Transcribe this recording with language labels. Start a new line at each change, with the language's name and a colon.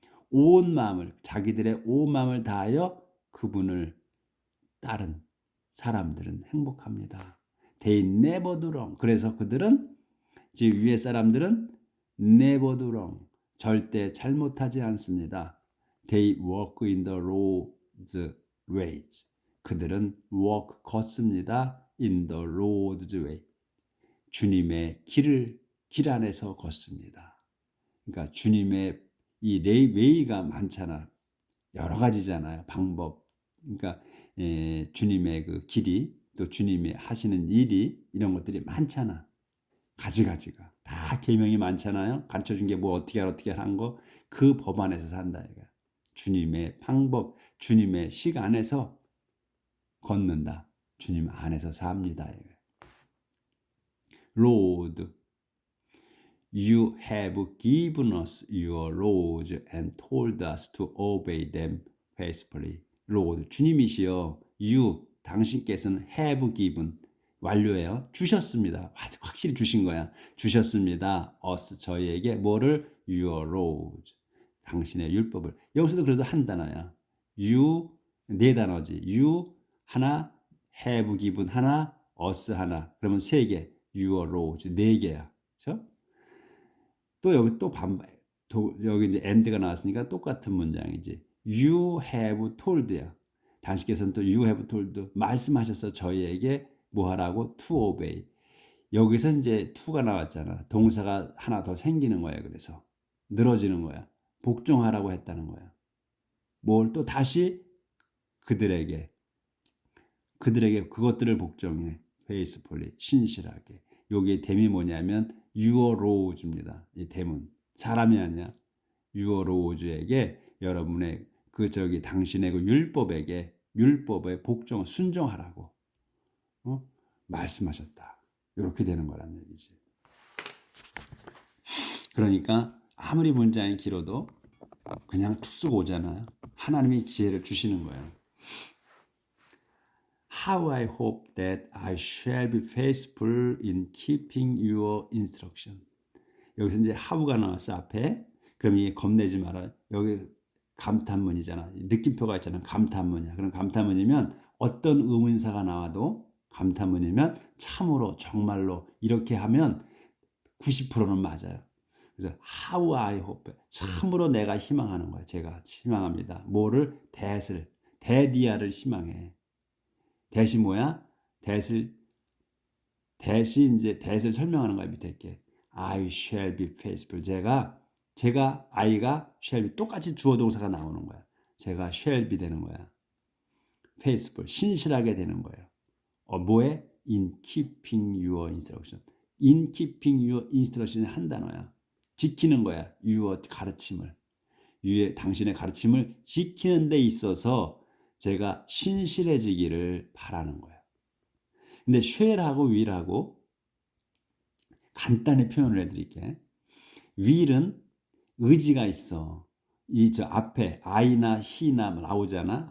Korean: 온 마음을, 자기들의 온 마음을 다하여 그분을 따른 사람들은 행복합니다.
English: They never do wrong.
Korean: 그래서 그들은, 지금 위에 사람들은
English: never do wrong.
Korean: 절대 잘못하지 않습니다.
English: They walk in the Lord's ways.
Korean: 그들은 걷습니다.
English: In the Lord's way.
Korean: 주님의 길 안에서 걷습니다. 그러니까 주님의 이 웨이가 많잖아. 여러 가지잖아요. 방법. 그러니까 주님의 그 길이, 또 주님이 하시는 일이, 이런 것들이 많잖아. 가지가 다 계명이 많잖아요. 가르쳐준 게 뭐 어떻게 하는 거, 그 법 안에서 산다 이거야. 주님의 방법, 주님의 식 안에서 걷는다. 주님 안에서 삽니다.
English: Lord, you have given us your laws and told us to obey them faithfully.
Korean: Lord, 주님이시여, you, 당신께서는
English: have given,
Korean: 완료예요. 주셨습니다. 확실히 주신 거야. 주셨습니다. us, 저희에게 뭐를?
English: your laws,
Korean: 당신의 율법을. 여기서도 그래도 한 단어야. you, 네 단어지. you 하나, have given 하나, us 하나. 그러면 세 개. your laws, 네 개야. 그렇죠? 또 여기 여기 이제 and가 나왔으니까 똑같은 문장이지.
English: you have told야.
Korean: 당신께서는 또
English: you have told,
Korean: 말씀하셔서 저희에게 뭐 하라고?
English: to obey.
Korean: 여기서 이제 to가 나왔잖아. 동사가 하나 더 생기는 거야. 그래서 늘어지는 거야. 복종하라고 했다는 거야. 뭘 또 다시 그들에게 그것들을 복종해. faithfully, 신실하게. 여기에 댐이 뭐냐면 your laws입니다. 이 댐은 사람이 아니야.
English: your laws
Korean: 에게 여러분의 당신의 그 율법에 복종, 순종하라고 말씀하셨다. 이렇게 되는 거란 얘기지. 그러니까 아무리 문장이 길어도 그냥 툭 쓰고 오잖아요. 하나님이 지혜를 주시는 거예요.
English: How I hope that I shall be faithful in keeping your instruction.
Korean: 여기서 이제 how가 나왔어 앞에. 그럼 이 겁내지 마라. 여기 감탄문이잖아. 느낌표가 있잖아. 감탄문이야. 그럼 감탄문이면 어떤 의문사가 나와도 감탄문이면 참으로, 정말로 이렇게 하면 90%는 맞아요. 그래서
English: how I hope,
Korean: 참으로 내가 희망하는 거야. 제가 희망합니다. 뭐를? 대디아를 희망해. 대시 뭐야? 대시 이제 대시를 설명하는 거야.
English: 밑에 게 I shall be faithful.
Korean: 제가 I가 shall be, 똑같이 주어 동사가 나오는 거야. 제가
English: shall be
Korean: 되는 거야. faithful, 신실하게 되는 거예요. 뭐에?
English: In keeping your instruction. In keeping your instruction 한 단어야.
Korean: 지키는 거야. your 가르침을. 당신의 가르침을 지키는 데 있어서 제가 신실해지기를 바라는 거예요. 근데 shall하고 will하고 간단히 표현을 해드릴게. will은 의지가 있어. 앞에 I나 he나 나오잖아.